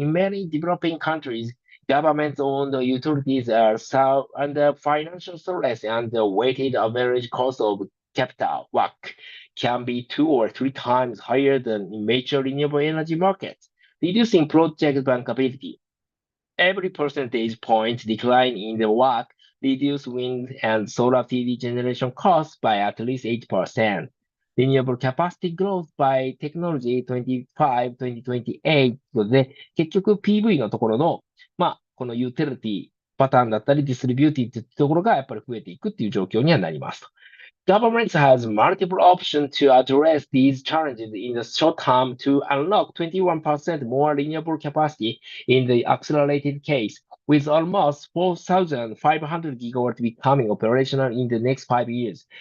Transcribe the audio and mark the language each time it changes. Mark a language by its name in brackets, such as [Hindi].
[English] In many developing countries, government-owned utilities are under financial stress, and the weighted average cost of capital WACC can be 2 or 3 times higher than in major renewable energy markets, reducing project bankability. Every percentage point decline in the WACC reduce wind and solar PV generation costs by at least 8%. Renewable capacity growth by technology 25, 2028 [Japanese] で、結局 PV のところの、このユーティリティパターンだったり、ディストリビューティってところがやっぱり増えていくっていう状況にはなりますと。 [English] Government has multiple options to address these challenges in the short term to unlock 21% more renewable capacity in the accelerated case, with almost 4,500 gigawatts becoming operational in the next 5 years.